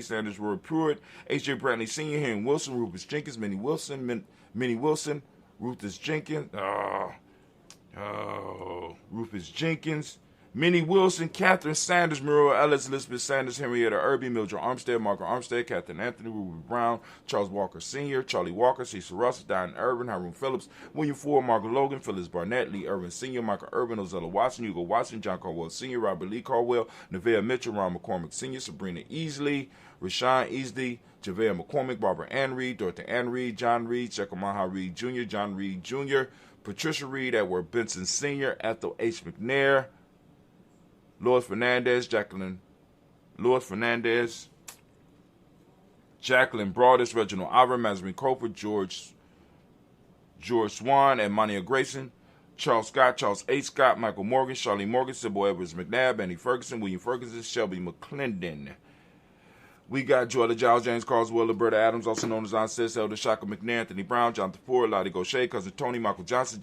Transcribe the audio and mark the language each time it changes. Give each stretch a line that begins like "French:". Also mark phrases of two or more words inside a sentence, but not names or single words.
English: Sanders, Roy Pruitt, H.J. Brantley Sr., Henry Wilson, Rufus Jenkins, Minnie Wilson, Rufus Jenkins, Rufus Jenkins, Minnie Wilson, Catherine Sanders, Muriel Ellis, Elizabeth Sanders, Henrietta Irby, Mildred Armstead, Margaret Armstead, Catherine Anthony, Ruby Brown, Charles Walker Sr., Charlie Walker, Cecil Russell, Diane Irvin, Hiram Phillips, William Ford, Margaret Logan, Phyllis Barnett, Lee Irvin Sr., Michael Irvin, Ozella Watson, Hugo Watson, John Caldwell Sr., Robert Lee Caldwell, Nevaeh Mitchell, Ron McCormick Sr., Sabrina Easley, Rashawn Easley, JaVale McCormick, Barbara Ann Reed, Dorothy Ann Reed, John Reed, Chekamaha Reed Jr., John Reed Jr., Patricia Reed, Edward Benson Sr., Ethel H. McNair, Lois Fernandez, Jacqueline Broadus, Reginald Ivor, Mazarine Crawford, George Swan, and Monia Grayson, Charles Scott, Charles H. Scott, Michael Morgan, Charlie Morgan, Sybil Edwards McNabb, Andy Ferguson, William Ferguson, Shelby McClendon. We got Joella Giles, James Carswell, Roberta Adams, also known as Aunt Sis, Elder Shaka McNair, Anthony Brown, Jonathan Ford, Lottie Gaucher, Cousin Tony, Michael Johnson,